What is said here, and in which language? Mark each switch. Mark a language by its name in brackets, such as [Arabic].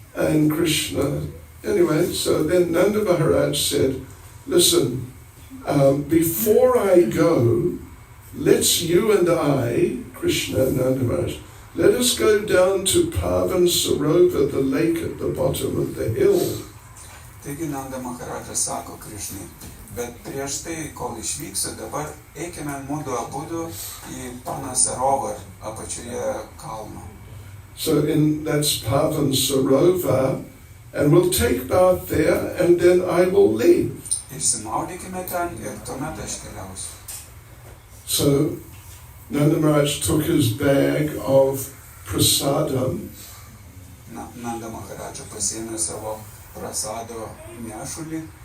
[English] And Krishna, anyway, so then Nanda Maharaj said, listen, before I go, let's you and I, Krishna and Nanda Maharaj, let us go down to Pavan Sarovar, the lake at the bottom of the hill. [Lithuanian] Taigi Nanda Maharajas sako Krishnai, bet prieš tai, kol išvyksiu, dabar eikime mudu abudu į Pavan Sarovar apačioje kalno. [English] So that's Pavan Sarovar, and we'll take bath there, and then I will leave. [Lithuanian] Išsimaudykime ten ir tuomet aš keliausiu. [English] So Nanda Maharaj took his bag of prasadam. [Lithuanian] Nanda Maharaja pasiėmė savo prasado nešulį.